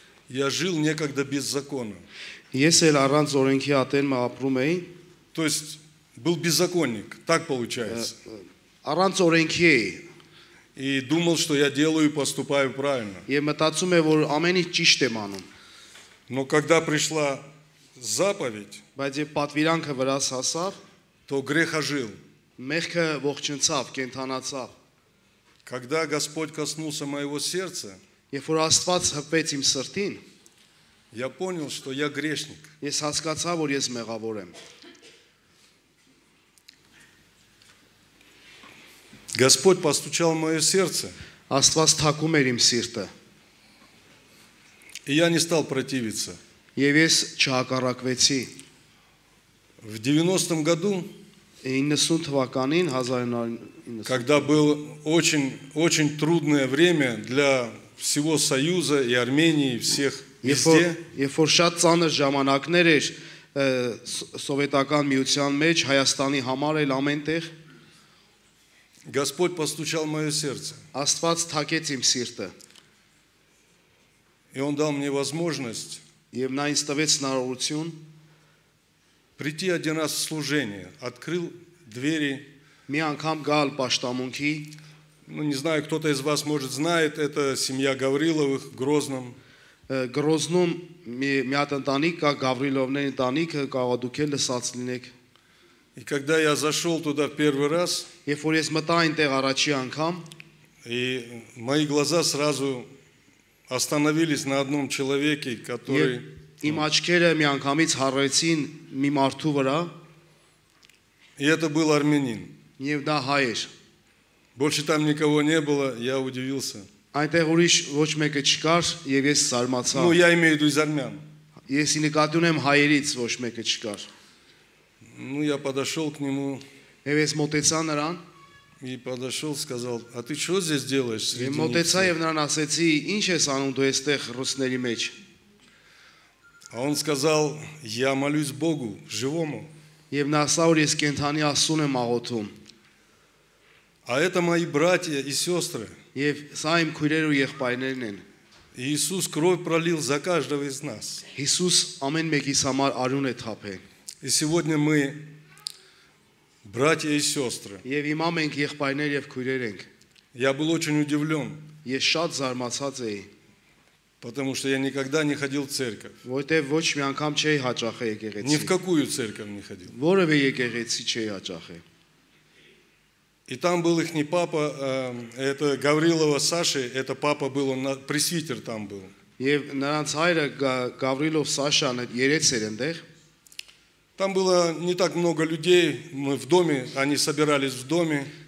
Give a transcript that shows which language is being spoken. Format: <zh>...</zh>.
<ru>Я жил некогда без закона.</ru> <hy>Ես էլ առանց օրենքի ատելը ապրում էի,</hy> <ru>То есть был беззаконник, так получается.</ru> <hy>առանց օրենքի էի,</hy> <ru>И думал, что я делаю и поступаю правильно.</ru> <hy>եւ մտածում եմ, որ ամեն ինչ ճիշտ եմ անում,</hy> <ru>Но когда пришла заповедь,</ru> <hy>բայց երբ պատվիրանքը վրաս հասավ,</hy> <ru>то грех ожил.</ru> <hy>մեղքը ողջնցավ, կենթանացավ։</hy> <ru>Когда Господь коснулся моего сердца,</ru> <hy>Երբ որ Աստված հպվեց իմ սրտին,</hy> <ru>я понял, что я грешник.</ru> <hy>ես հասկացա, որ ես մեղավոր եմ։</hy> <ru>Господь постучал в мое сердце,</ru> <hy>Աստված թակում էր իմ սիրտը,</hy> <ru>и я не стал противиться.</ru> <hy>եւ ես չհակառակվեցի։</hy> <ru>В 90-м году,</ru> <hy>90 թվականին 1990</hy> <ru>когда было очень трудное время для всего Союза и Армении, и всех везде,</ru> <hy>Երբ որ շատ ծանր ժամանակներ էր սովետական միության մեջ, Հայաստանի համար էլ ամենտեղ,</hy> <ru>Господь постучал в мое сердце.</ru> <hy>Աստված թակեց իմ սիրտը,</hy> <ru>И Он дал мне возможность</ru> <hy>եւ նա ինձ տվեց հնարավորություն</hy> <ru>прийти один раз в служение. Открыл двери.</ru> <hy>մի անգամ գալ պաշտամունքի,</hy> <ru>Ну, не знаю, кто-то из вас, может, знает, это семья Гавриловых в Грозном.</ru> <hy>Գրոզնում մի հատ ընտանիք կա, Գավրիլովների ընտանիքը, կարող դուք էլ լսած լինեք։</hy> <ru>И когда я зашел туда в первый раз,</ru> <hy>Երբ որ ես մտա այնտեղ առաջի անգամ,</hy> <ru>и мои глаза сразу остановились на одном человеке, который</ru> <hy>Իմ աչքերը միանգամից հառեցին մի մարդու վրա,</hy> <ru>и это был армянин.</ru> <hy>եւ դա հայ էր։</hy> <ru>Больше там никого не было, я удивился.</ru> <hy>Այնտեղ ուրիշ ոչ մեկը չկար եւ ես զարմացա։</hy> <ru>Ну, я имею в виду из армян.</ru> <hy>Ես նկատի ունեմ հայերից ոչ մեկը չկար։</hy> <ru>Ну, я подошел к нему</ru> <hy>Եվ ես մոտեցա նրան,</hy> <ru>и подошел, сказал, а ты что здесь делаешь</ru> <hy>եւ</hy> <ru>среди</ru> <hy>մոտեցա</hy> <ru>них?</ru> <hy>եւ նրան ասեցի. Ինչ ես անում դու այստեղ ռուսների մեջ։</hy> <ru>А он сказал, я молюсь Богу, живому.</ru> <hy>Եվ նա ասա, որ ես կենթանի Աստծուն եմ աղոթում։</hy> <ru>А это мои братья и сестры.</ru> <hy>Եվ սա իմ քույրեր ու եղբայրներն են։</hy> <ru>И Иисус кровь пролил за каждого из нас.</ru> <hy>Հիսուս ամեն մեկիս համար արյուն է թափել։</hy> <ru>И сегодня мы братья и сестры.</ru> <hy>Եվ հիմա մենք եղբայրներ եւ քույրեր ենք։</hy> <ru>Я был очень удивлен,</ru> <hy>Ես շատ զարմացած էի,</hy> <ru>потому что я никогда не ходил в церковь.</ru> <hy>որտեվ ոչ մի անգամ չէի հաճախել</hy> <ru>Ни в какую церковь не ходил.</ru> <hy>Որևէ եկեղեցի չէի հաճախել։</hy> <ru>И там был их папа, это Гаврилова Саши, это папа был, он пресвитер там был.</ru> <hy>Եվ նրանց հայրը Գավրիլով Սաշան երեց էր այնտեղ։</hy> <ru>Там было не так много людей, мы в доме, они собирались в доме.</ru>